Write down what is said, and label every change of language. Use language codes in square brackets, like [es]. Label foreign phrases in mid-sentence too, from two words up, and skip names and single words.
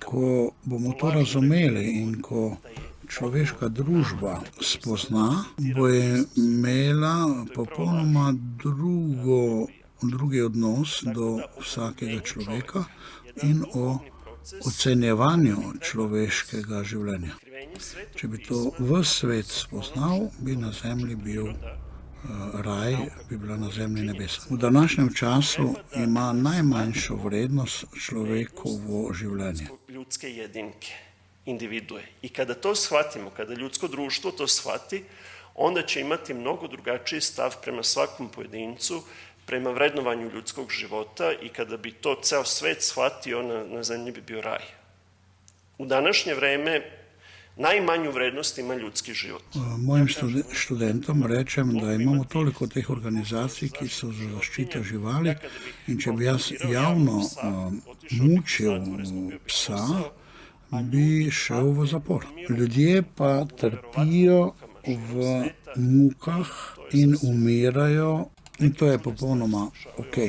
[sl] Ko bomo to razumeli in ko človeška družba spozna, bo imela popolnoma drugi odnos do vsakega človeka in o ocenjevanju človeškega življenja. Če bi to ves svet spoznal, bi na zemlji bil raj, bi bila na zemlji nebesa. V današnjem času ima najmanjšo vrednost človekovo življenje. [sr] Ljudske jedinke, individue. I kada to shvatimo, kada ljudsko društvo to shvati, onda će imati mnogo drugačiji stav prema svakom pojedincu, prema vrednovanju ljudskog života, i kada bi to ceo svet shvatio, na zemlji bi bio raj. U današnje vreme najmanju vrednost ima ljudski život. [sl] Mojim študentom rečem, da imamo toliko teh organizacij, ki so za zaščito živali, in če bi jaz javno mučil psa, bi šel v zapor. Ljudje pa trpijo v mukah in umirajo, in to je popolnoma okej.